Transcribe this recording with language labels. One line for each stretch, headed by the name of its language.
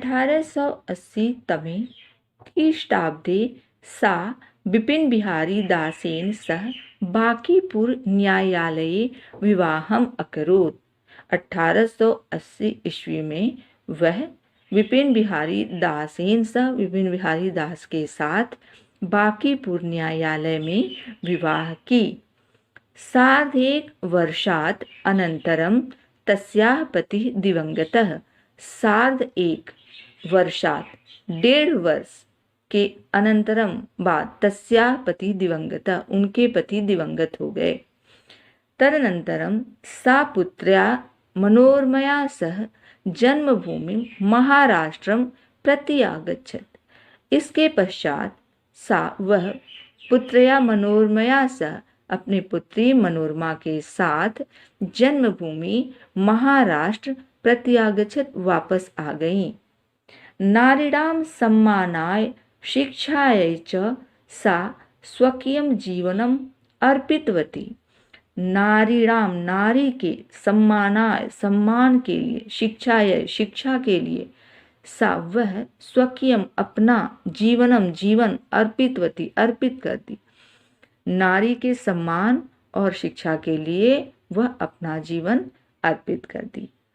Sanskrit: 1880 तमे ख्रीष्टाब्दे सा बिपिन बिहारी दासेन सह बांकीपुर न्यायालये विवाहम अकरोत्।
Hindi: 1880 ईस्वी में वह
Sanskrit: विपिन बिहारी दासेन सह
Hindi: विपिन बिहारी दास के साथ बांकीपुर न्यायालय में विवाह की।
Sanskrit: सार्धेक वर्षात् अनन्तरं तस्याः पतिः दिवंगतः।
Hindi: सार्ध एक वर्षात् 1.5 वर्ष के अनंतरम बाद
Sanskrit: तस्याः पति दिवंगतः
Hindi: उनके पति दिवंगत हो गए।
Sanskrit: तदनंतरम सा पुत्र्या मनोरमया सह जन्मभूमि महाराष्ट्रम प्रति आगच्छत्।
Hindi: इसके पश्चात सा वह
Sanskrit: पुत्र्या मनोरमया सह
Hindi: अपनी पुत्री मनोरमा के साथ जन्मभूमि महाराष्ट्र
Sanskrit: प्रति आगच्छत्
Hindi: वापस आ गई।
Sanskrit: नारीणां सम्मानाय शिक्षायै च सा स्वकीयं जीवनम् अर्पितवती।
Hindi: नारीणां नारी के सम्मानाय सम्मान के लिए शिक्षायै शिक्षा के लिए सा वह स्वकीयम अपना जीवनम जीवन अर्पितवती अर्पित कर दी। नारी के सम्मान और शिक्षा के लिए वह अपना जीवन अर्पित कर दी।